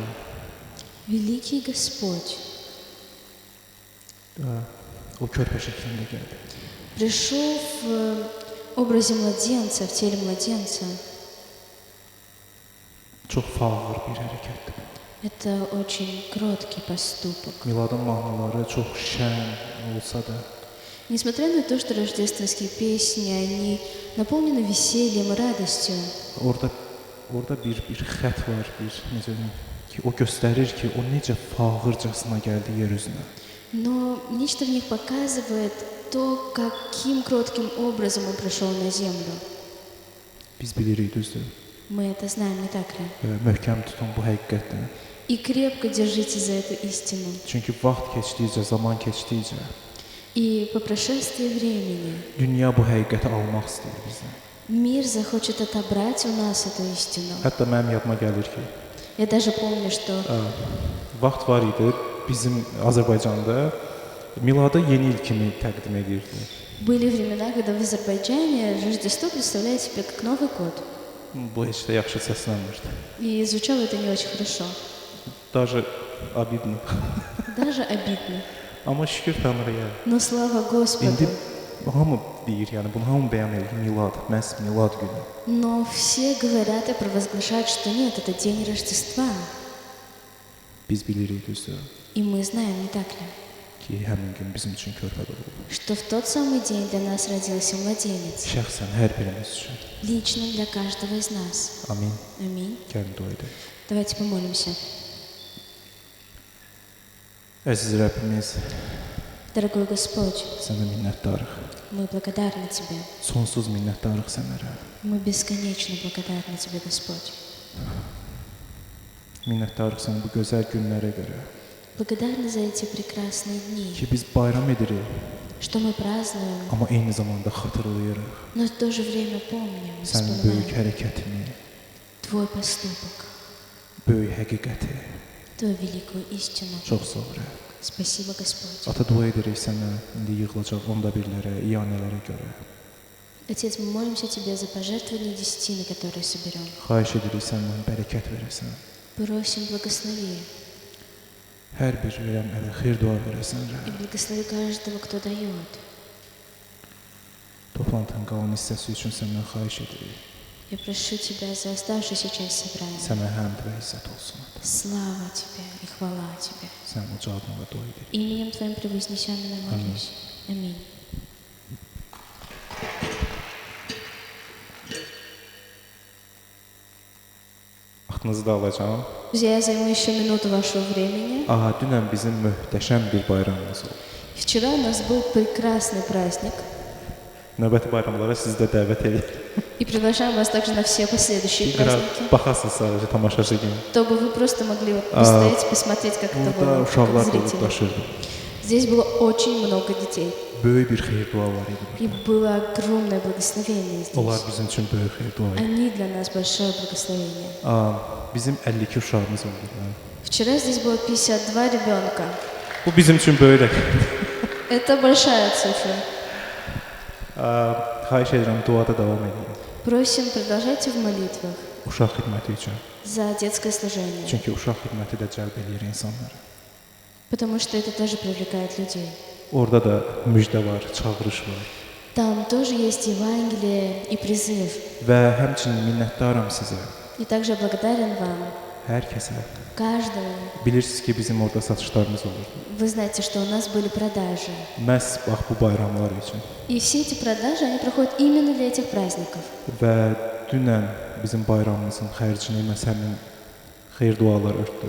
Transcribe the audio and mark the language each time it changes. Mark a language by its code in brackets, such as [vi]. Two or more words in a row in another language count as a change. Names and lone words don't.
[ru] великий Господь [az] o körpə şəklində gəldi. [ru] пришел в образе младенца, в теле младенца. [az] Çox fağır bir hərəkətdir. [ru] Это очень кроткий поступок. [az] Miladın mahnıları çox şən olsa da, [ru] Несмотря на то, что рождественские песни, они наполнены весельем и радостью, [az] orada bir xət var, bir necə deyim ki, o göstərir ki, o necə fağırcasına gəldi yer üzünə. [ru] но нечто в них показывает то, каким кротким образом он пришел на землю. [az] Biz bilirik, düzdür. [ru] Мы это знаем, не так ли? [az] Və möhkəm tutun bu həqiqətdən. [ru] И крепко держите за эту истину. [az] Çünki vaxt keçdikcə, zaman keçdikcə [ru] И по прошествии времени [az] dünya bu həqiqəti almaq istəyir bizdən. [ru] мир захочет отобрать у нас эту истину. [az] Hətta mənim yadıma gəlir ki, [ru] Я даже помню, что [az] vaxt var idi, bizim Azərbaycanda Miladı yeni il kimi təqdim edirdi. [ru] были времена, когда в Азербайджане Рождество представляет себе как Новый год. [az] Bu heç də yaxşı səslənmirdi. [ru] И звучало это не очень хорошо. Даже обидно. Даже обидно. [az] Amma şükür Tanrıya. [ru] Но слава Господу. [az] İndi hamı deyir, yəni bunu hamı bəyan edir, Milad, məhz Milad günü. [ru] Но все говорят и провозглашают, что нет, это день Рождества. [az] Biz bilirik, düzdür [ru] И мы знаем, не так ли, [az] ki, həmin gün bizim üçün körpə doğuldu. [ru] что в тот самый день для нас родился mладенец. [az] Şəxsən hər birimiz üçün. [ru] Лично для каждого из нас. [az] Amin. [ru] Аминь. [az] Gəlin dua edək. [ru] Давайте помолимся. [az] Əziz Rəbbimiz, [ru] Дорогой Господь, [az] sənə minnətdarıq. [ru] мы благодарны Тебе. [az] Sonsuz minnətdarıq sənə. [ru] Мы бесконечно благодарны Тебе, Господь. [az] Minnətdarıq sənə bu gözəl günlərə görə. [ru] Благодарны за эти прекрасные дни, [az] Ki biz bayram edirik, [ru] что мы празднуем, [az] amma eyni zamanda xatırlayırıq [ru] но в то же время помним, и [az] sənin böyük [ru] вспоминаем [az] hərəkətini, [ru] Твой поступок, [az] böyük həqiqəti. [ru] Твою великую истину. [az] Çox sağ ol. Rəbb. [ru] Спасибо, Господь. [az] Ata dua edirik sənə indi yığılacaq onda birlərə, iyanələrə görə. [ru] Отец, мы молимся Тебе за пожертвования десятины, которые соберем. [az] Xahiş edirik səndən bərəkət verəsən. [ru] Просим, благослови. [az] Hər bir verən ələ xeyir dua verəsən. [ru] И благослови каждого, кто дает. [az] Toplantının qalan hissəsi üçün səndən xahiş edirik. [ru] Я прошу Тебя за оставшуюся часть собрания. [az] Sənə həmd və izzət olsun. [ru] Слава Тебе и хвала Тебе. [az] Sən uca adına dua edirik. [ru] Именем Твоим превознесенным молюсь. Аминь. [az] Vaxtınızı da alacağam. [ru] Друзья, я займу еще минуту вашего времени. [az] Aha, dünən bizim möhtəşəm bir bayramımız oldu. [ru] Вчера у нас был прекрасный праздник. [az] Növbəti bayramlara sizi də dəvət edirəm. [ru] И приглашаем вас также на все последующие praздnики, [az] Baxasınız sadəcə tamaşaçı kimi. [ru] чтобы вы просто могли вот постоять, посмотреть, как это [az] Burada [ru] было, [az] uşaqlar [ru] как [az] dolub [ru] зрители. [az] daşırdı. [ru] Здесь было очень много детей. [az] Böyük bir xeyir dua var idi [ru] И [az] burada. [ru] было огромное благословение [az] Onlar [ru] здесь. [az] bizim üçün böyük xeyir dua idi. [ru] Они для нас большое благословение. [az] Bizim 52 uşağımız oldu. [ru] Вчера здесь было 52 ребенка. [az] Bu bizim üçün böyük rəqəm. [ru] Это большая цифра. [az] Xahiş edirəm duada davam edin. [ru] Просим, продолжайте в молитвах [az] Uşaq xidməti üçün. [ru] за детское служение, [az] Çünki uşaq xidməti də cəlb eləyir insanları. [ru] потому что это тоже привлекает людей. [az] Orada da müjdə var, çağırış var. [ru] Там тоже есть Евангелие и призыв. [az] Və həmçinin minnətdaram sizə. [ru] И также благодарен вам, [az] Hər kəsə. [ru] каждому. [az] Bilirsiniz ki, bizim orada satışlarımız olur. [ru] Вы знаете, что у нас были продажи. [az] Məhz bax bu bayramlar üçün. [ru] И все эти продажи, они проходят именно для этих праздников. [az] Və dünən bizim bayramımızın xərcini məhz həmin xeyir dualar örtdü.